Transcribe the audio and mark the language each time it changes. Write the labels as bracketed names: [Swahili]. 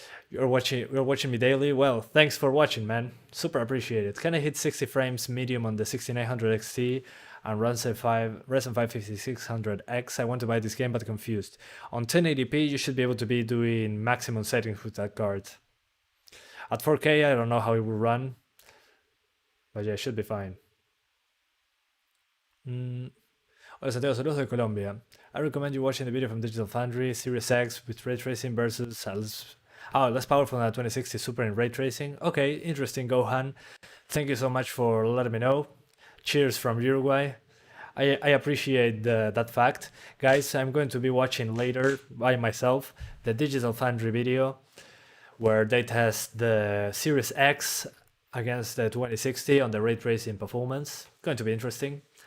[English] You're watching me daily. Well, thanks for watching, man. Super appreciate it. Can I hit 60 frames medium on the 6900 XT and Ryzen 5 5600X. I want to buy this game but confused. On 1080p you should be able to be doing maximum settings with that card. At 4K I don't know how it will run, but yeah, it should be fine. [Spanish] Hola Santiago, saludos de Colombia. [English] I recommend you watching the video from Digital Foundry, Series X with ray tracing versus less powerful than a 2060 Super in ray tracing. Okay, interesting, Gohan. Thank you so much for letting me know. Cheers from Uruguay. I appreciate that fact. Guys, I'm going to be watching later by myself the Digital Foundry video where they test the Series X against the 2060 on the ray tracing performance. Going to be interesting.